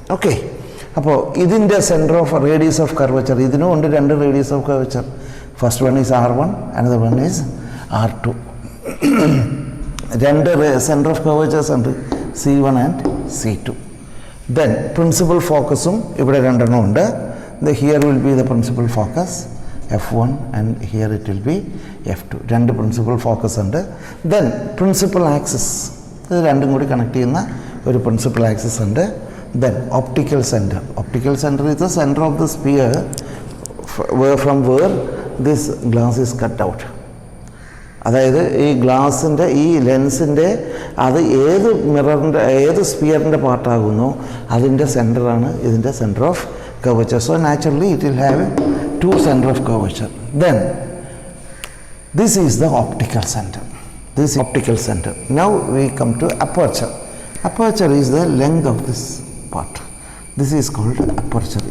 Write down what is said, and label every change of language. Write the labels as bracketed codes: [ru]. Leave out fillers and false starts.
[ml] Okay, അപ്പോൾ ഇതിൻ്റെ centre of radius of curvature, ഇതിനും ഉണ്ട് രണ്ട് radius of curvature. [en] First one is R1, another one is R2. [ml] രണ്ട് സെൻറ്റർ ഓഫ് കർവച്ചേഴ്സ് ഉണ്ട്, C1 and C2. Then principal ഫോക്കസും ഇവിടെ രണ്ടെണ്ണം ഉണ്ട്. [en] Here will be the principal focus F1 and here it will be F2. [ml] രണ്ട് principal focus ഉണ്ട്. Then principal axis, ഇത് രണ്ടും കൂടി കണക്ട് ചെയ്യുന്ന ഒരു പ്രിൻസിപ്പൽ ആക്സിസ് ഉണ്ട്. Then optical centre. [en] Optical centre is the center of the sphere from where this glass is cut out. [ml] അതായത് ഈ ഗ്ലാസിൻ്റെ, ഈ ലെൻസിൻ്റെ അത് ഏത് മിററിൻ്റെ, ഏത് സ്പിയറിൻ്റെ പാർട്ടാകുന്നോ അതിൻ്റെ സെൻറ്ററാണ് ഇതിൻ്റെ centre of curvature. [en] So naturally it will have two center of curvature. Then this is the optical center. This is optical center. Now we come to aperture. Aperture is the length of this part. This is called aperture.